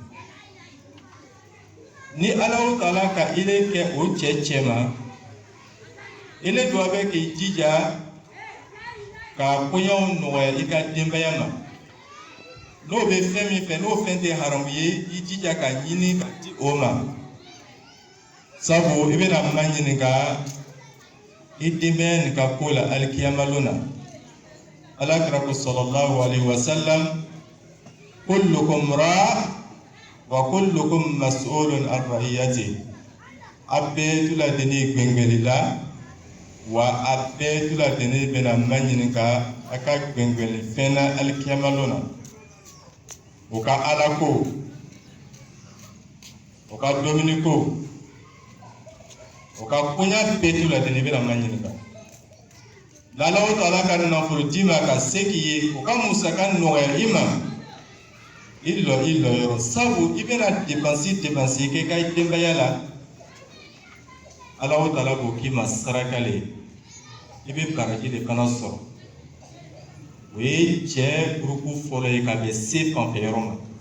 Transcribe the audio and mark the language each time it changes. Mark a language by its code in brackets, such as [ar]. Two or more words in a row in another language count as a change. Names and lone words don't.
[bm] ni ala ta'ala ka ile kɛ o cɛ ma ile dɔ bɛ k'i jija ka kɔɲɔw nɔgɔya i ka denbaya ma n'o bɛ fɛn min fɛ n'o fɛn tɛ haramu ye i jija ka ɲini ka di o ma sabu i bɛna ma ɲininka i denbaya nin ka ko la alikiyamalo na alakira ko [ar] صلى الله عليه وسلم كلكم راع وكلكم مسؤول عن رعيته [bm] a bɛɛ tuladeni gbɛngbɛli la wa a bɛɛ tuladeni bɛna ma ɲininka a ka gbɛngbɛli fɛn na alikiyamalo na o ka ala ko o ka dumuni ko o ka koɲa bɛɛ tuladeni bɛna ma ɲininka n'Ala ta'ala ka nafolo d'i ma ka se k'i ye o ka musaka nɔgɔya i ma i lɔ yɔrɔ sabu i bɛna dépense kɛ ka i denbaya la Ala ta'ala b'o k'i ma saraka le i bɛ baraji de fana sɔrɔ o ye cɛ gurupu fɔlɔ ye ka bɛn se fanfɛ yɔrɔ ma